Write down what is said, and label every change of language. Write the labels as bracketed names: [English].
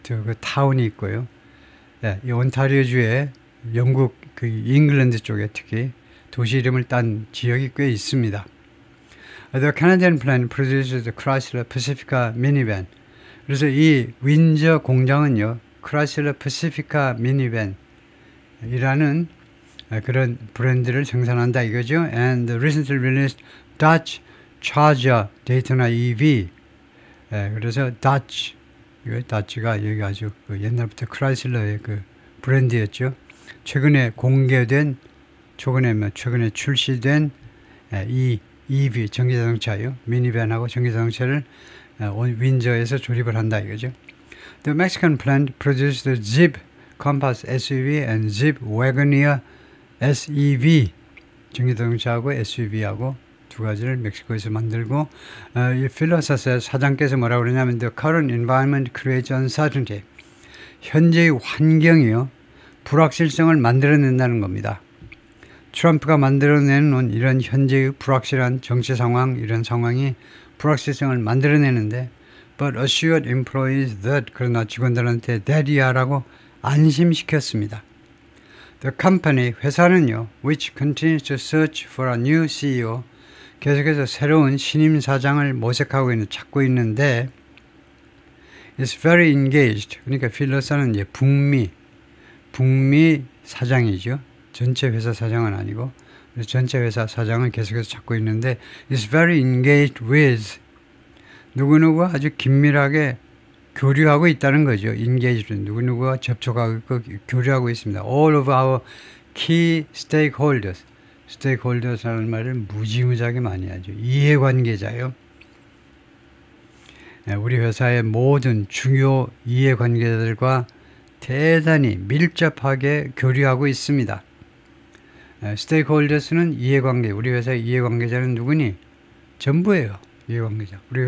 [Korean] 그 타운이 있고요. 이 온타리오주에 영국 그 잉글랜드 쪽에 특히 도시 이름을 딴 지역이 꽤 있습니다. [English] The Canadian plant produces the Chrysler Pacifica minivan. [Korean] 그래서 이 윈저 공장은요, Chrysler Pacifica minivan이라는 그런 브랜드를 생산한다 이거죠. [English] And the recently released Dodge Charger Daytona EV. [Korean] 그래서 Dodge가 여기 아주 옛날부터 크라이슬러의 그 브랜드였죠. 최근에 공개된 최근에 출시된 이 EV 전기자동차요. 미니밴하고 전기자동차를 윈저에서 조립을 한다 이거죠. [English] The Mexican plant produced the Jeep Compass SUV and Jeep Wagoneer SEV [Korean] 전기자동차하고 SUV하고 두 가지를 멕시코에서 만들고 이 필로사스 사장께서 뭐라고 그러냐면 [English] The current environment creates uncertainty. [Korean] 현재의 환경이요. 불확실성을 만들어낸다는 겁니다. 트럼프가 만들어내는 이런 현재의 불확실한 정치 상황, 이런 상황이 불확실성을 만들어내는데 [English] but assured employees that [Korean] 그러나 직원들한테 that이야라고 안심시켰습니다. [English] The company, [Korean] 회사는요, [English] which continues to search for a new CEO, [Korean] 계속해서 새로운 신임 사장을 모색하고 찾고 있는데 [English] is very engaged. [Korean] 그러니까 필로사는 이제 북미 사장이죠. 전체 회사 사장은 아니고 전체 회사 사장을 계속해서 찾고 있는데 [English] is very engaged with [Korean] 누구누구와 아주 긴밀하게 교류하고 있다는 거죠. engaged 누구누구와 접촉하고 있고 교류하고 있습니다. [English] all of our key stakeholders. [Korean] stakeholders라는 말을 무지무지하게 많이 하죠. 이해관계자요. 우리 회사의 모든 중요 이해관계자들과 대단히 밀접하게 교류하고 있습니다. 스테이크홀더스는 이해관계, 우리 회사의 이해관계자는 누구니? 전부예요. 이해관계자.